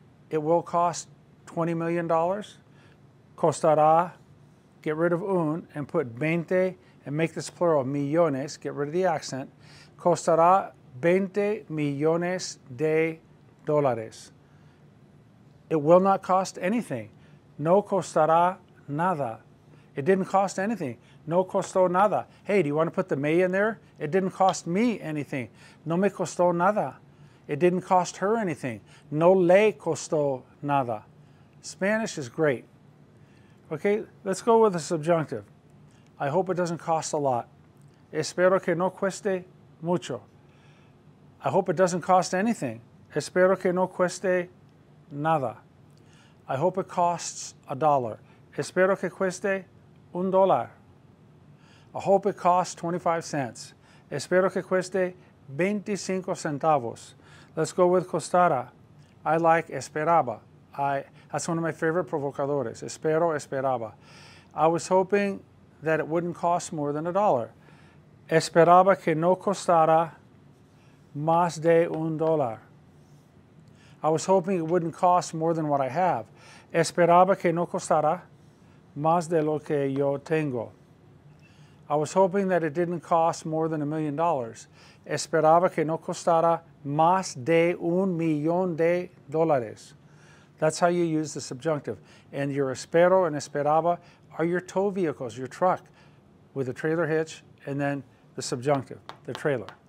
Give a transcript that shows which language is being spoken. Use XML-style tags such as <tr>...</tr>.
<en>It will cost $20 million. Costará, get rid of un and put 20 and make this plural, millones, get rid of the accent.</en> <es>Costará 20 millones de dólares.</es> <en>It will not cost anything.</en> <es>No costará nada.</es> <en>It didn't cost anything.</en> <es>No costó nada.</es> <en>Hey, do you want to put the me in there? It didn't cost me anything.</en> <es>No me costó nada.</es> <en>It didn't cost her anything.</en> <es>No le costó nada.</es> <en>Spanish is great. Okay, let's go with the subjunctive. I hope it doesn't cost a lot.</en> <es>Espero que no cueste mucho.</es> <en>I hope it doesn't cost anything.</en> <es>Espero que no cueste nada.</es> <en>I hope it costs $1.</en> <es>Espero que cueste $1.</es> <en>I hope it costs 25 cents.</en> <es>Espero que cueste 25 centavos.</es> <en>Let's go with costara. I like esperaba. That's one of my favorite provocadores. Espero, esperaba. I was hoping that it wouldn't cost more than $1.</en> <es>Esperaba que no costara más de $1.</es> <en>I was hoping it wouldn't cost more than what I have.</en> <es>Esperaba que no costara más de lo que yo tengo.</es> <en>I was hoping that it didn't cost more than $1 million.</en> <es>Esperaba que no costara más de $1 millón.</es> <en>That's how you use the subjunctive. And your espero and esperaba are your tow vehicles, your truck, with a trailer hitch, and then the subjunctive, the trailer.</en>